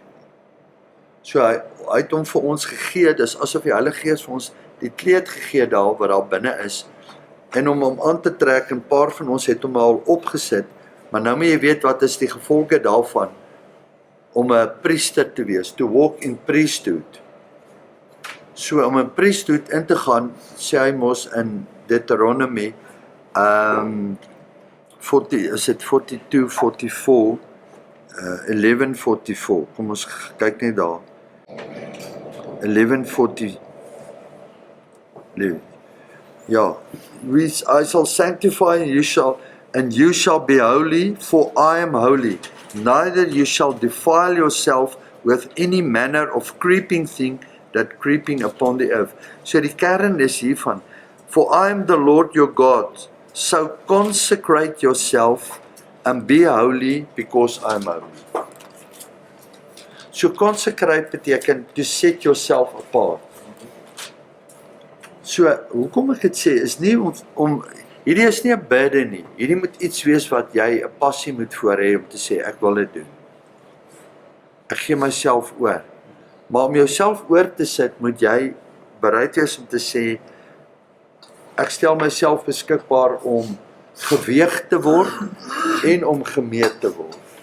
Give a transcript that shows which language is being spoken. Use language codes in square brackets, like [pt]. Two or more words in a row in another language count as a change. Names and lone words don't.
[af] So hy het hom vir ons gegee, dis asof die Heilige Gees vir ons die kleed gegee daar, wat daar binne is, en om hom aan te trek, en 'n paar van ons het hom al opgesit, maar nou moet jy weet wat is die gevolge daarvan, om 'n priester te wees, [en] to walk in priesthood. [af] So om 'n priesthood in te gaan, sê hy mos in Deuteronomy, 42, 44, 11:44, kom ons kyk net daar. 11:40, ja, [en] I shall sanctify and you shall be holy, for I am holy. Neither you shall defile yourself with any manner of creeping thing that creeping upon the earth. [af] So die kern is hiervan, [en] for I am the Lord your God, so consecrate yourself and be holy because I am holy. So consecrate beteken to set yourself apart. [af] So, hoekom ek dit sê, is nie hierdie is nie 'n bidde nie, hierdie moet iets wees wat jy 'n passie moet voor hê om te sê, ek wil dit doen. Ek gee myself oor. Maar om jouself oor te sit, moet jy bereid wees om te sê, ek stel myself beskikbaar om geweeg te word en om gemeet te word.